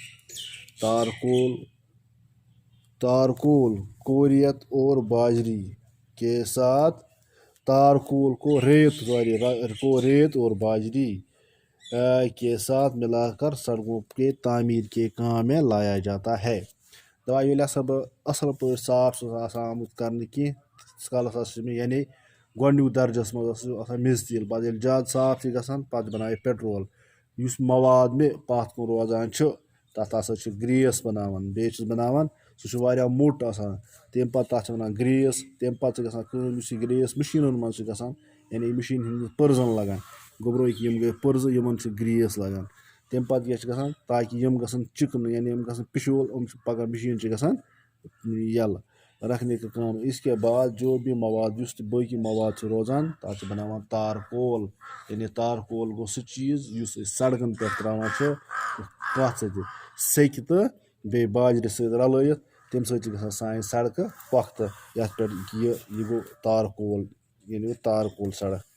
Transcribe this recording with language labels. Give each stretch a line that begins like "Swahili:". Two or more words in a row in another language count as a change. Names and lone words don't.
Urdu: تارکول کوریت اور باجری کے ساتھ تارکول کو ریت اور باجری کے ساتھ ملا کر سڑکوں کے تعمیر کے کام میں لایا جاتا ہے.
Kashmiri: دپان ییٚلہِ ہسا بہٕ اصل پٲٹھۍ صاف چھُس آسان آمُت کرنہٕ کینٛہہ تیٖتِس کالس ہسا چھُ مےٚ یعنی گۄڈنیُک درجس منٛز ہسا چھُ آسان میٚژ تیٖل. پتہٕ ییٚلہِ زیادٕ صاف چھُ گژھان پتہٕ بناوٕ پیٹرول. یُس مواد مےٚ پتھ کُن روزان چھُ تتھ ہسا چھُ گریس بناوان. بیٚیہِ چھُس بناوان سُہ چھُ واریاہ موٚٹ آسان. تمہِ پتہٕ تتھ چھِ ونان گریس. تمہِ پتہٕ چھِ گژھان کٲم یُس یہِ گریس مشیٖنن منٛز چھُ گژھان یعنی مشیٖن ہٕنٛدِس پٔرزن لگان گوٚبرٲوِکھ یِم گٔے پٔرزٕ یِمن چھُ گریس لگان. تمہِ پتہٕ کیٛاہ چھُ گژھان تاکہِ یِم گژھن چِکنہٕ یعنی یِم گژھن پِشول یِم چھِ پگاہ مشیٖن چھِ گژھان یَلہٕ
Urdu: رکھنے کا کام. اس کے بعد جو بھی مواد
Kashmiri: یُس تہِ باقی مواد چھُ روزان تتھ چھِ بناوان تارکول. یعنی تارکول گوٚو سُہ چیٖز یُس أسۍ سڑکن پٮ۪ٹھ تراوان چھِ کتھ سۭتۍ سیٚکہِ تہٕ بیٚیہِ باجرِ سۭتۍ رلٲیِتھ. تمہِ سۭتۍ چھِ گژھان سانہِ سڑکہٕ پۄختہٕ. یتھ پٮ۪ٹھ یہِ گوٚو تارکول یعنی تارکول سڑک.